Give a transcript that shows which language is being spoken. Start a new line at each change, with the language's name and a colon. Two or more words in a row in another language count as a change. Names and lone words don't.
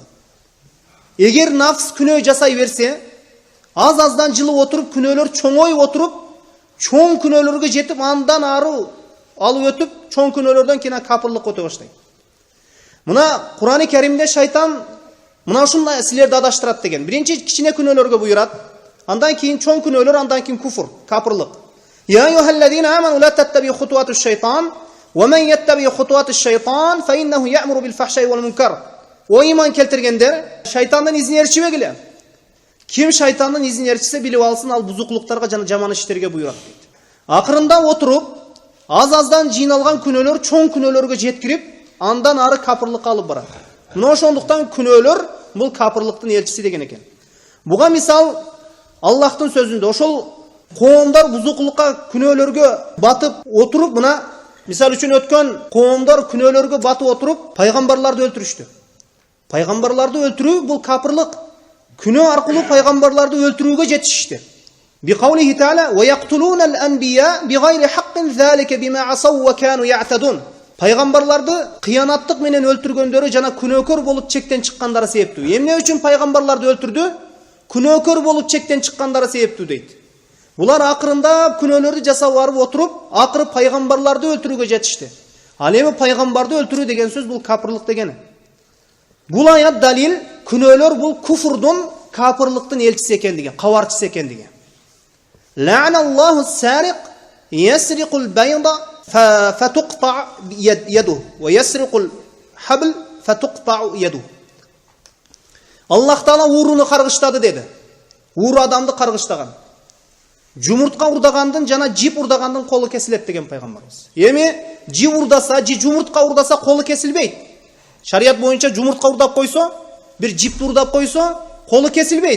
Kyrgyz: Эгер нафс күнөө жасай берсе, аз-аздан жылып отуруп, күнөөлөр чоңоюп отуруп, чоң күнөөлөргө жетип, андан ары алып өтүп, чоң күнөөлөрдөн кийин капырлык өтө баштайт. Мына Кур'ан-ы Керимде шайтан мына ушундай силерди адаштырат деген. Биринчи кичине күнөөлөргө буйрат, андан кийин чоң күнөөлөр, андан кийин куфур, капырлык.
Arabic: يا أيها الذين آمنوا لا تتبعوا خطوات الشيطان ومن يتبع خطوات الشيطان فإنه يأمر بالفحشاء والمنكر.
Kyrgyz: О иман келтиргендер, шайтандын изин ээрчибегиле. Ким шайтандын изин ээрчисе билип алсын, ал бузуклуктарга жана жаман иштерге буйрат дейт. Акырында отуруп, аз-аздан жыйналган күнөөлөр чоң күнөөлөргө жеткирип, андан ары капырлыкка алып барат. Мына ошондуктан күнөөлөр бул капырлыктын элчиси деген экен. Буга мисал Аллахтын сөзүндө ошол коомдор бузуклукка күнөөлөргө батып отуруп, мына мисал үчүн өткөн коомдор күнөөлөргө батып отуруп пайгамбарларды өлтүрүштү. Пайгамбарларды өлтүрүү бул капырлык. Күнөө аркылуу пайгамбарларды өлтүрүүгө жетишишти.
Arabic: بقوله تعالى ويقتلون الأنبياء بغير حق ذلك بما عصوا وكانوا يعتدون.
Kyrgyz: Пайгамбарларды кыянаттык менен өлтүргөндөрү жана күнөөкөр болуп чектен чыккандары себептүү. Эмне үчүн пайгамбарларды өлтүрдү? күнөөкөр болуп чектен чыккандары себептүү дейт. Булар акырында күнөөлөрдү жасап барып отуруп, акыры пайгамбарларды өлтүрүүгө жетишти. Ал эми пайгамбарды өлтүрүү деген сөз бул капырлык дегени. Бул аят далил күнөөлөр бул куфурдун, капырлыктын элчиси экендиги, кабарчысы экендиги.
Arabic: لعن الله السارق يسرق البيضة فتقطع يده ويسرق الحبل فتقطع يده.
Kyrgyz: Аллах Таала ууруну каргыштады деди. Ууру адамды каргыштаган. Жумуртка урдагандын жана жип урдагандын колу кесилет деген пайгамбарыбыз. Эми жип урдаса, жумуртка урдаса колу кесилбейт. Шарият боюнча жумуртка урдап койсо, бир жипти урдап койсо, колу кесилбейт.